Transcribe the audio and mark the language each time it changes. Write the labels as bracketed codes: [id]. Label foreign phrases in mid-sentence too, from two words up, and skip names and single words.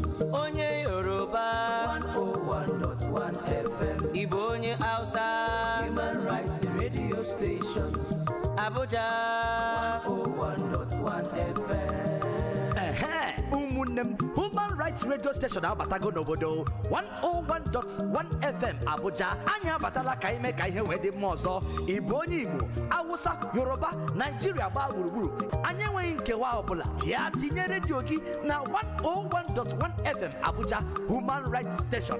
[ig] Onye Yoruba 101.1 FM. Igbo onye Hausa Human Rights Radio Station. Abuja 101.1 FM. Ụmụnnem Human Rights Radio Station abatago n'obodo 101.1 FM Abuja. Anyị abatala ka ime ka ihe wee dị mma ọzọ. Igbo onye Igbo, Hausa, Yoruba, Nigeria gbaa gburugburu. Anyị enweghị nkewa ọbụla. Ya tinye redio gị na 101.1 FM Abuja Human Rights Station.